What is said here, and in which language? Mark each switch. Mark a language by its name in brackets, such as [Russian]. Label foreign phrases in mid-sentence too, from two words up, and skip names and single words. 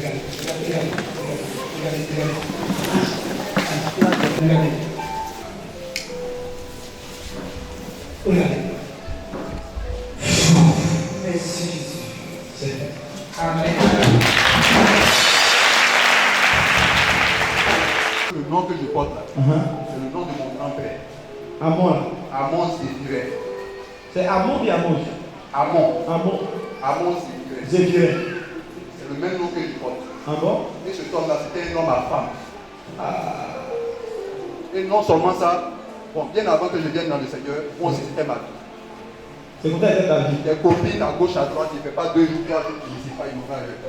[French] Merci Jésus. C'est fait. Amen. Le nom que je porte là, c'est le nom de mon grand-père. Amon. Amon Zéphiré. C'est Amon ou Amon? Amon. Amon Zéphiré. Zéphiré. C'est le même nom que je porte. Ah bon? Et cet homme-là, c'était un homme à femme. Et non seulement ça, bon, bien avant que je vienne dans le Seigneur, moi aussi c'était ma vie. C'est comme ça que ta vie. Des copines à gauche, à droite, il ne fait pas 2 jours, 3 jours, je ne sais pas, ils m'ont fait avec.